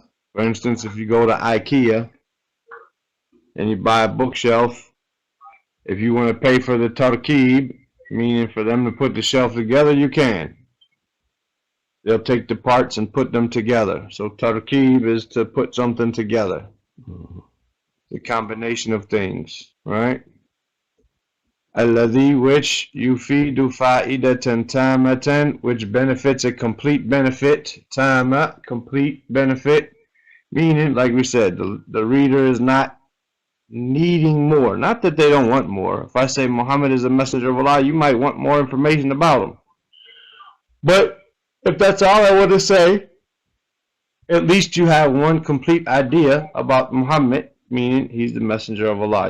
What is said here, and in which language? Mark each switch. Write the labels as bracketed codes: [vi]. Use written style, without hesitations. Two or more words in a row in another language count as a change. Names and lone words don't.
[en] For instance, if you go to IKEA and you buy a bookshelf, if you want to pay for the tarkib, meaning for them to put the shelf together, you can. They'll take the parts and put them together. So tarkib is to put something together. The combination of things, right? [ar] Alladhi, which يفيد فائدة تامة, [en] which benefits a complete benefit. Tama, complete benefit. Meaning, like we said, the reader is not needing more. Not that they don't want more. If I say Muhammad is a messenger of Allah, you might want more information about him. But if that's all I want to say, at least you have one complete idea about Muhammad, meaning he's the messenger of Allah.